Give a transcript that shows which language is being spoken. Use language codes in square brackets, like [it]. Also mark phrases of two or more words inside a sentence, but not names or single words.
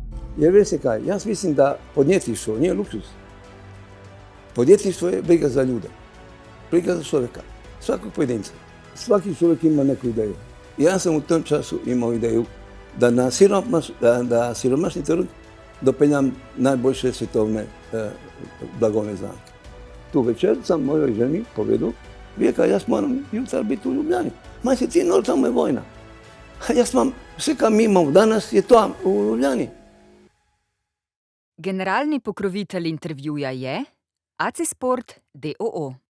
[sl] Jer veste kaj, jaz mislim da podjetništvo nije luksuz. [hr] Podjetništvo je briga za ljude, briga za čovjeka, svakog pojedinca. Svaki čovjek ima neku ideju. Ja sam u tom času imao ideju da na siromašni trg [sl] dopeljam najboljše svetovne blagovne znamke. [hr] Tu večer sam mojoj ženi povedal, rekao, [sl] jaz moram [hr] jutra biti u Ljubljani. Ma si ti nor, tamo je vojna. [sl] Jaz imam vse, kar mi [hr] imamo danas, je to u Ljubljani. [sl] Generalni pokrovitelj intervjuja je Acisport d.o.o.